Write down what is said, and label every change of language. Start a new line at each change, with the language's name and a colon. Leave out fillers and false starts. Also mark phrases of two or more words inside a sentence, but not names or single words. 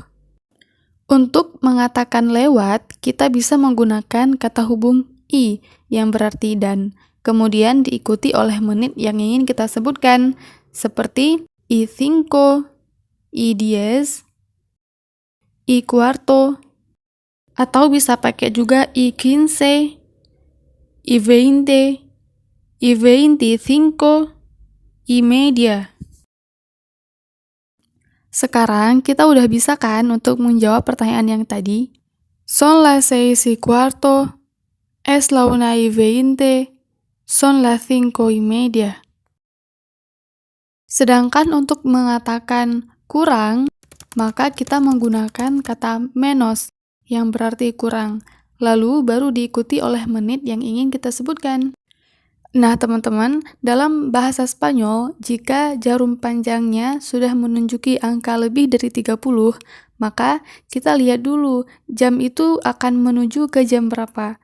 Indonesian: Untuk mengatakan lewat, kita bisa menggunakan kata hubung i yang berarti dan, kemudian diikuti oleh menit yang ingin kita sebutkan, seperti y5, y10, y4, atau bisa pakai juga y15, y20, y25,
Spanish: y media.
Indonesian: Sekarang kita udah bisa kan untuk menjawab pertanyaan yang tadi?
Spanish: Son las 6:15, es la 1:20, son las 5:30.
Indonesian: Sedangkan untuk mengatakan kurang, maka kita menggunakan kata menos, yang berarti kurang. Lalu baru diikuti oleh menit yang ingin kita sebutkan. Nah, teman-teman, dalam bahasa Spanyol, jika jarum panjangnya sudah menunjuki angka lebih dari 30, maka kita lihat dulu jam itu akan menuju ke jam berapa.